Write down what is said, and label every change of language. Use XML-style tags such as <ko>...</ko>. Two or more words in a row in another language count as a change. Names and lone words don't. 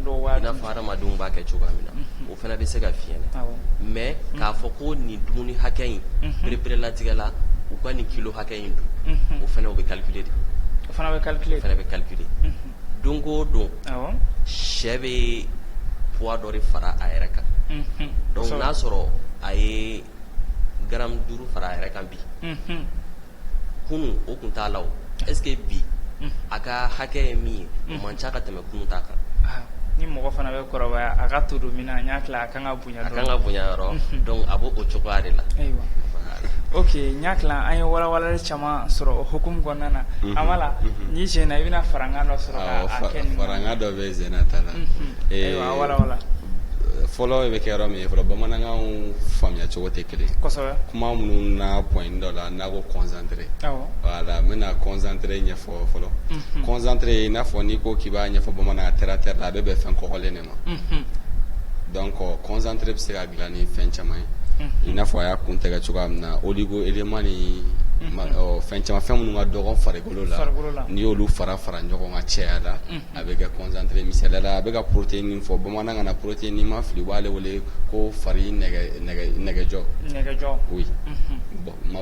<bm>b'a kɛ cogoya min na o fana bɛ se ka f'i ɲɛna mais k'a fɔ ko nin dumuni hakɛ in pereperelatigɛ la u ka nin kilo hakɛ in dun o fana o bɛ calculer de o fana bɛ calculer don o don sɛ bɛ poids dɔ de fara a yɛrɛ kan donc n'a sɔrɔ a ye gramme 5 fara a yɛrɛ kan bi kunun o tun t'a la o</bm> <fr>est ce que</fr> <bm>bi a ka hakɛ ye min ye o man ca ka tɛmɛ kunun ta kan ni mɔgɔ fana bɛ kɔrɔbaya a ka to don min na n y'a tila a kan ka bonya yɔrɔ donc a b'o cogoya de la ok n y'a tila an ye walawalali caman sɔrɔ o hukumu kɔnɔna na Amala n'i jɛna i bɛna farankan dɔ sɔrɔ k'a kɛ nin farankan dɔ bɛ Zena ta la walawala fɔlɔ bɛ kɛ yɔrɔ min ye fɔlɔ bamanankan faamuya cogo tɛ kelen kuma minnu na point dɔ la n'a ko concentré voilà n bɛna concentré ɲɛfɔ fɔlɔ concentré i n'a fɔ n'i ko k'i b'a ɲɛfɔ bamanankan</bm> <fr>terre à terre</fr> <bm>la a bɛ bɛn fɛn kɔgɔlen de ma donc concentré bɛ se ka dilan ni fɛn caman ye i n'a fɔ a y'a kun tigɛ cogoya min na</bm> <fr>oligo élément</fr> <bm>ni fɛn caman fɛn minnu ka dɔgɔ farikolo la n'i y'olu fara ɲɔgɔn kan cɛya la a bɛ kɛ concentré misaliya la a bɛ ka protéine min fɔ bamanankan na protéine n'i ma fili u b'ale wele ko fari nɛgɛjɔ</bm> <fr>oui bon</fr> <bm>ma</bm>